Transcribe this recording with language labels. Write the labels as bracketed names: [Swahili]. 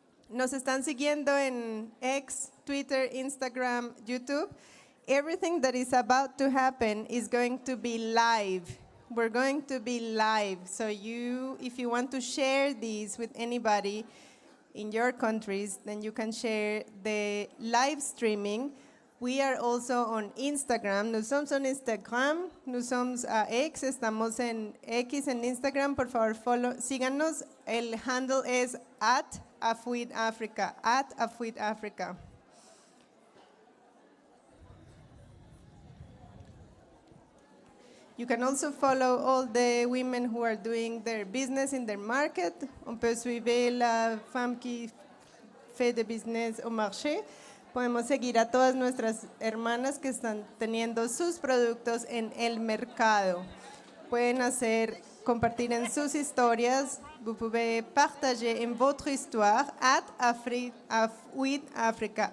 [Spanish] Nos están siguiendo en X, Twitter, Instagram, YouTube. [English] Everything that is about to happen is going to be live. We're going to be live. So if you want to share these with anybody in your countries, then you can share the live streaming. We are also on Instagram. [French] Nous sommes en Instagram. Nous sommes a X. [Spanish] Estamos en X en Instagram. Por favor, síganos. El handle es @AfWID Africa. @AfWID Africa. [English] You can also follow all the women who are doing their business in their market. [French] On peut suivre la femme qui fait de business au marché. [Spanish] Podemos seguir a todas nuestras hermanas que están teniendo sus productos en el mercado. Pueden compartir en sus historias. [French] Vous pouvez partager en votre histoire @AfWID Africa.